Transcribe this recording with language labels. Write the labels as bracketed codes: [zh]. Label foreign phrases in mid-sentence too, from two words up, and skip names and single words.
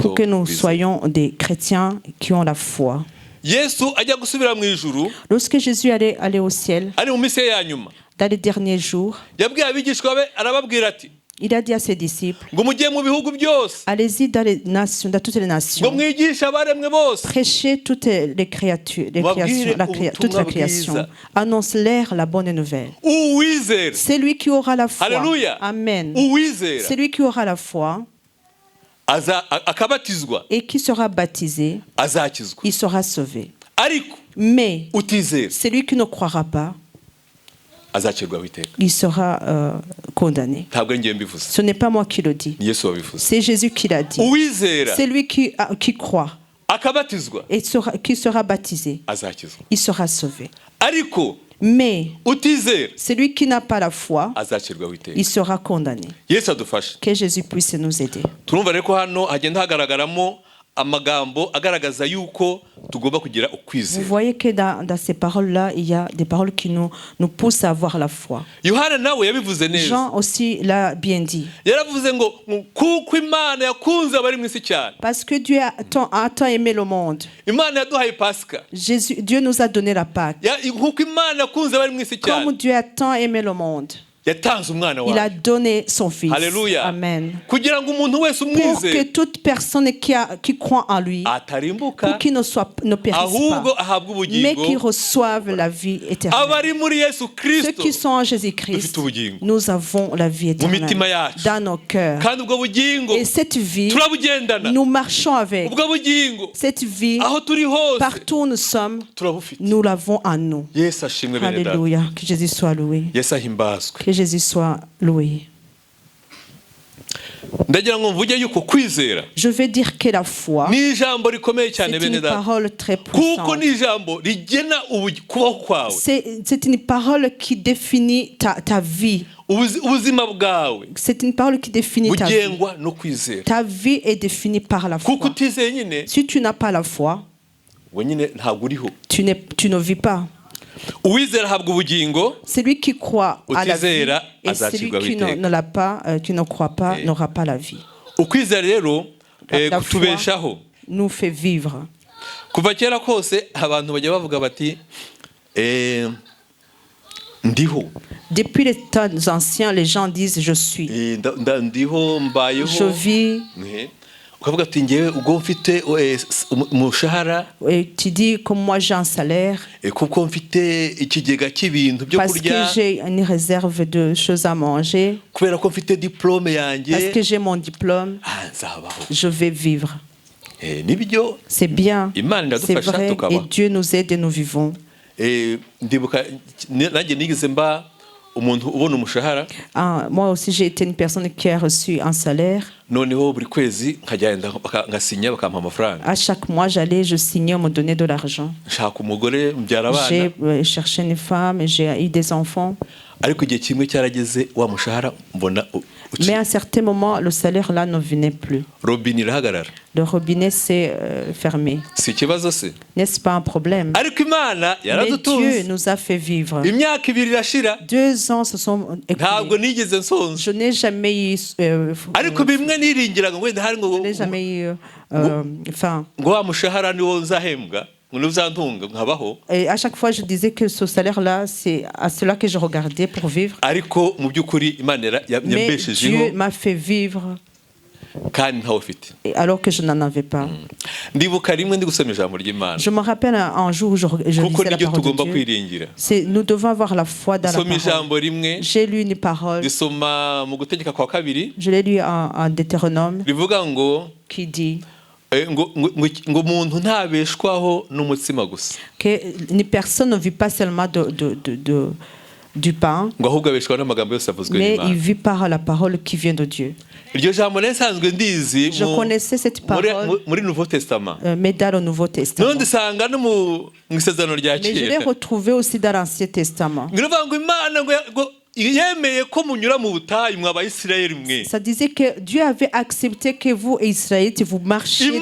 [fr] Pour que nous [rw] bizera. [fr] soyons des chrétiens qui ont la foi. [rw] Yesu ajya gusubira mu ijuru [fr] Lorsque Jésus allait au ciel, [rw] ari mu minsi ye ya nyuma, [fr] dans les derniers jours, [rw] yabwiye abigishwa be arababwira ati [fr] il a dit à ses disciples, [rw] ngo mujye mu bihugu byose, [fr] allez-y dans les nations, dans toutes les [rw] ngo [fr] nations, [rw] mwigishe abaremwe bose, [fr] prêchez toutes les créatures, toute la création, annonce-leur la bonne nouvelle. [rw] uwizera, [fr] C'est lui qui aura la foi. Alléluia. Amen. [rw] uwizera [fr] C'est lui qui aura la foi [rw] akabatizwa [fr] et qui sera baptisé, [rw] azakizwa. [fr] il sera sauvé. [rw] Ariko [fr] Mais [rw] utizera [fr] celui qui ne croira pas, [rw] azacirwaho iteka. [fr] il sera condamné. [rw] Ntabwo ari njye mbivuze, [fr] Ce n'est pas moi qui le dis. [rw] ni Yesu wabivuze. [fr] C'est Jésus qui l'a dit. [rw] Uwizera [fr] C'est lui qui croit [rw] akabatizwa [fr] et qui sera baptisé. [rw] azakizwa. [fr] Il sera sauvé. [rw] Ariko [fr] Mais [rw] utizera [fr] celui qui n'a pas la foi, [rw] azacirwaho iteka. [fr] il sera condamné. [rw] Yesu adufashe. [fr] Que Jésus puisse nous aider. [rw] Turumva rero ko hano hagenda hagaragaramo amagambo agaragaza yuko tugomba kugira [fr] Vous [rw] ukwizera. [fr] voyez que dans ces paroles-là, il y a des paroles qui nous poussent à avoir la foi. [rw] Yohana nawe yabivuze neza. [fr] Jean aussi l'a bien dit. [rw] Yaravuze ngo kuko Imana yakunze abari mu isi cyane. [fr] Parce que Dieu a tant aimé le monde. [rw] Imana yaduhaye Pasika. [fr] Dieu nous a donné la Pâque. [rw] Kuko Imana yakunze abari mu isi cyane. [fr] Comme Dieu a tant aimé le monde, [rw] yatanze umwana [fr] il a [rw] wawe. [fr] donné son Fils. Alléluia. Amen. [rw] Kugira ngo umuntu wese [fr] Pour que [rw] umwizere [fr] toute personne qui croit en lui, [rw] atarimbuka [fr] pour qu'il ne périsse [rw] ahubwo [fr] pas, [rw] ahabwe [fr] mais qu'il [rw] ubugingo. [fr] reçoive la vie éternelle. [rw] Abari muri Yesu [fr] Ceux [rw] Kristo [fr] qui sont en [rw] dufite [fr] Jésus-Christ, [rw] ubugingo [fr] nous avons la vie [rw] mu mitima [fr] éternelle [rw] yacu, [fr] dans nos cœurs. [rw] kandi ubwo bugingo [fr] Et cette vie, [rw] turabugendana. [fr] nous marchons avec. [rw] Ubwo bugingo [fr] Cette vie, [rw] aho turi hose [fr] partout où nous sommes, [rw] turabufite. [fr] nous l'avons en nous. [rw] Yesu ashimwe bene data. [fr] Alléluia. Que Jésus soit loué. [rw] Yesu ahimbazwe. [fr] Que Jésus soit loué. [rw] ndagira ngo mvuge yuko kwizera [fr] Je vais dire que la foi, [rw] ni ijambo rikomeye [fr] c'est [rw] cyane bene [fr] une [rw] data, [fr] parole très [rw] kuko [fr] puissante. [rw] ni ijambo rigena kubaho kwawe, [fr] C'est une parole qui définit ta vie. [rw] ubuzima bwawe [fr] C'est une parole qui définit ta vie. [rw] bugengwa no kwizera. [fr] Ta vie est définie par la foi. [rw] Kuko utizeye nyine [fr] Si tu n'as pas la foi, [rw] we nyine ntabwo uriho. [fr] tu ne vis pas. [rw] Uwizera ahabwa ubugingo, [fr] Celui qui croit à la vie [rw] utizera [fr] et celui [rw] azacirwaho [fr] qui [rw] iteka. [fr] ne l'a pas, qui ne croit pas, n'aura pas la vie. [rw] ukwizera rero [fr] La foi [rw] kutubeshaho. [fr] nous fait vivre. [rw] Kuva kera kose abantu bajya bavuga bati ndiho. [fr] Depuis les temps anciens, les gens disent je suis. [rw] Ndiho mbayeho. [fr] Je vis. [rw] Ukavuga ati ngewe ubwo mfite umushahara, [fr] Et tu dis comme moi j'ai un salaire. [rw] kuko mfite ikigega cy'ibintu byo [fr] Parce que [rw] kurya, [fr] j'ai une réserve de choses à manger. [rw] kubera ko mfite diplôme yanjye, [fr] Parce que j'ai mon diplôme. [rw] nzabaho. [fr] Je vais vivre. [rw] Nibyo [fr] C'est bien. [rw] Imana [fr] C'est [rw] iradufasha [fr] vrai. Et [rw] tukaba. [fr] Dieu nous aide et nous vivons. [rw] Ndibuka nanjye nigeze mba umuntu ubona umushahara, [fr] Moi aussi, j'ai été une personne qui a reçu un salaire. [rw] noneho buri kwezi nkagenda ngasinya bakampa amafaranga. [fr] À chaque mois, je signais, on me donnait de l'argent. [rw] Nshaka umugore mbyara abana, [fr] J'ai cherché une femme et j'ai eu des enfants. [rw] ariko igihe kimwe cyarageze wa mushahara mbona [fr] Mais à un certain moment, le salaire là ne venait plus. [rw] robine irahagarara. [fr] Le robinet s'est fermé. [rw] Si ikibazo se, [fr] N'est-ce pas un problème? [rw] ariko Imana [fr] Mais Dieu [rw] yaradutunze. [fr] nous a fait vivre. [rw] Imyaka ibiri irashira, [fr] 2 ans se sont [rw] ntabwo [fr] écoulés. [rw] nigeze nsonza, [fr] Je n'ai jamais eu, [rw] ariko bimwe niringiraga ngo wenda hari [fr] je n'ai jamais eu faim. [rw] ngo wa mushahara niwo nzahembwa, ngo uzantunga nkabaho. [fr] Et à chaque fois, je disais que ce salaire-là, c'est à cela que je regardais pour vivre. [rw] Ariko mu by'ukuri Imana [fr] Mais Dieu [rw] yambeshejeho [fr] m'a fait vivre [rw] kandi ntawe ufite. [fr] alors que je n'en avais pas. [rw] Ndibuka rimwe ndi gusoma ijambo ry'Imana, [fr] Je me rappelle un jour où je [rw] kuko [fr] lisais la [rw] niryo [fr] parole [rw] tugomba [fr] de Dieu. [rw] kwiringira. [fr] Nous devons avoir la foi dans la [rw] Soma [fr] parole. [rw] ijambo rimwe, [fr] J'ai lu une parole, [rw] risoma mu gutegeka kwa kabiri, [fr] je l'ai lu en Deutéronome, [rw] rivuga ngo [fr] qui dit [rw] ngo umuntu ntabeshwaho n'umutsima gusa, [fr] qu'une personne ne vit pas seulement du pain, [rw] ngo ahubwo abeshwaho n'amagambo yose avuzwe [fr] mais il [rw] n'Imana. [fr] vit par la parole qui vient de Dieu. [rw] Iryo jambo nsanzwe ndizi [fr] Je connaissais cette parole, [rw] muri Nouveau Testament, [fr] mais dans le Nouveau Testament. [rw] none ndisanga no mu isezerano rya [fr] Mais je l'ai [rw] kera. [fr] retrouvé aussi dans l'Ancien Testament. [rw] Ngiravuga ngo Imana ngo yemeye ko munyura mu butayu mwa Bayisirayeli mwe. [fr] Ça disait que Dieu avait accepté que vous, Israélites, vous marchiez dans le